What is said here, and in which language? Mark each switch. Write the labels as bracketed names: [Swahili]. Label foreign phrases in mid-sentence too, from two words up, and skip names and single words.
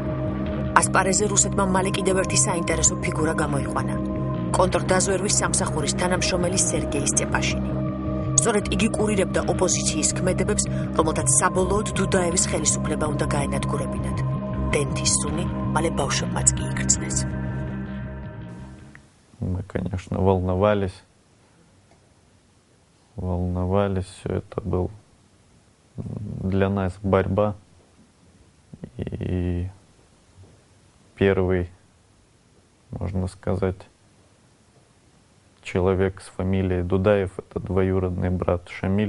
[Georgian] ასპარეზზე რუსეთმა მალე კიდევ ერთი საინტერესო ფიგურა გამოიყვანა. კონტრდაზვერვის სამსახურის თანამშრომელი სერგეი სტეპაშინი. სწორედ იგი კურირებდა ოპოზიციის ქმედებებს, რომელთაც საბოლოოდ დუდაევის ხელისუფლება უნდა გაენადგურებინათ. დენთის სუნი მალე ბავშვებმაც კი იგრძნეს. [Russian] Мы, конечно, волновались, все это был для нас борьба. И первый, можно сказать, человек с фамилией Дудаев, это двоюродный брат Шамиль.